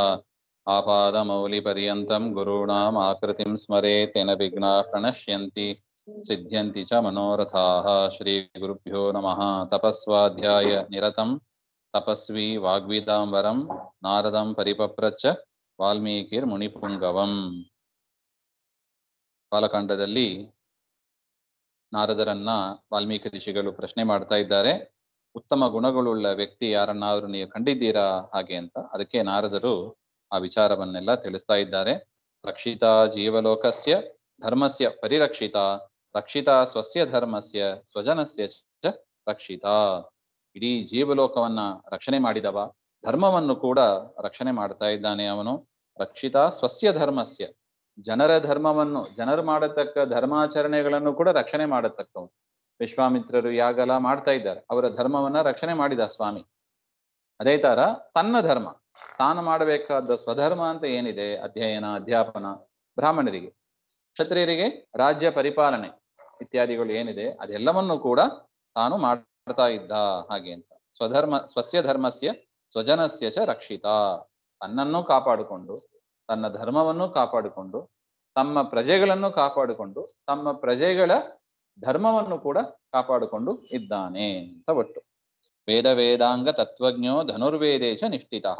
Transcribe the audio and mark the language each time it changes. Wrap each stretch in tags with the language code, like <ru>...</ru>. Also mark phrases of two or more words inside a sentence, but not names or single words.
<sa>आपादमौलिपर्यन्तं गुरूणाम् आकृतिं स्मरेत् तेन विघ्नाः प्रणश्यन्ति सिद्ध्यन्ति च मनोरथाः। श्रीगुरुभ्यो नमः। तपस्वाध्याय निरतं तपस्वी वाग्विदाम्बरं नारदं परिपप्रच्छ वाल्मीकिर्मुनिपुङ्गवम्।</sa> <kn>ಬಾಲಕಾಂಡದಲ್ಲಿ ನಾರದರನ್ನ ವಾಲ್ಮೀಕಿ ಋಷಿಗಳು ಪ್ರಶ್ನೆ ಮಾಡ್ತಾ ಇದ್ದಾರೆ. ಉತ್ತಮ ಗುಣಗಳುಳ್ಳ ವ್ಯಕ್ತಿ ಯಾರನ್ನಾದ್ರೂ ನೀವು ಕಂಡಿದ್ದೀರಾ ಹಾಗೆ ಅಂತ. ಅದಕ್ಕೆ ನಾರದರು ಆ ವಿಚಾರವನ್ನೆಲ್ಲ ತಿಳಿಸ್ತಾ ಇದ್ದಾರೆ.</kn> <sa>ರಕ್ಷಿತಾ ಜೀವಲೋಕಸ್ಯ ಧರ್ಮಸ್ಯ ಪರಿರಕ್ಷಿತಾ ರಕ್ಷಿತಾ ಸ್ವಸ್ಯ ಧರ್ಮಸ್ಯ ಸ್ವಜನಸ್ಯ ಚ ರಕ್ಷಿತಾ.</sa> <kn>ಇಡೀ ಜೀವಲೋಕವನ್ನ ರಕ್ಷಣೆ ಮಾಡಿದವ, ಧರ್ಮವನ್ನು ಕೂಡ ರಕ್ಷಣೆ ಮಾಡ್ತಾ ಇದ್ದಾನೆ ಅವನು.</kn> <sa>ರಕ್ಷಿತಾ ಸ್ವಸ್ಯ ಧರ್ಮಸ್ಯ,</sa> <kn>ಜನರ ಧರ್ಮವನ್ನು, ಜನರು ಮಾಡತಕ್ಕ ಧರ್ಮಾಚರಣೆಗಳನ್ನು ಕೂಡ ರಕ್ಷಣೆ ಮಾಡತಕ್ಕವನು. ವಿಶ್ವಾಮಿತ್ರರು ಯಾಗೆಲ್ಲ ಮಾಡ್ತಾ ಇದ್ದಾರೆ, ಅವರ ಧರ್ಮವನ್ನ ರಕ್ಷಣೆ ಮಾಡಿದ ಸ್ವಾಮಿ. ಅದೇ ತರ ತನ್ನ ಧರ್ಮ, ತಾನು ಮಾಡಬೇಕಾದ ಸ್ವಧರ್ಮ ಅಂತ ಏನಿದೆ, ಅಧ್ಯಯನ ಅಧ್ಯಾಪನ, ಬ್ರಾಹ್ಮಣರಿಗೆ, ಕ್ಷತ್ರಿಯರಿಗೆ ರಾಜ್ಯ ಪರಿಪಾಲನೆ ಇತ್ಯಾದಿಗಳು ಏನಿದೆ ಅದೆಲ್ಲವನ್ನು ಕೂಡ ತಾನು ಮಾಡ್ತಾ ಇದ್ದ ಹಾಗೆ ಅಂತ.</kn> <sa>ಸ್ವಧರ್ಮ ಸ್ವಸ್ಯ ಧರ್ಮಸ್ಯ ಸ್ವಜನಸ್ಯ ಚ ರಕ್ಷಿತಾ.</sa> <kn>ತನ್ನನ್ನು ಕಾಪಾಡಿಕೊಂಡು, ತನ್ನ ಧರ್ಮವನ್ನು ಕಾಪಾಡಿಕೊಂಡು, ತಮ್ಮ ಪ್ರಜೆಗಳನ್ನು ಕಾಪಾಡಿಕೊಂಡು, ತಮ್ಮ ಪ್ರಜೆಗಳ ಧರ್ಮವನ್ನು ಕೂಡ ಕಾಪಾಡಿಕೊಂಡು ಇದ್ದಾನೆ ಅಂತ ಒಟ್ಟು.</kn> <sa>ವೇದ ವೇದಾಂಗ ತತ್ವಜ್ಞೋ ಧನುರ್ವೇದೇಶ ನಿಷ್ಠಿತಃ.</sa>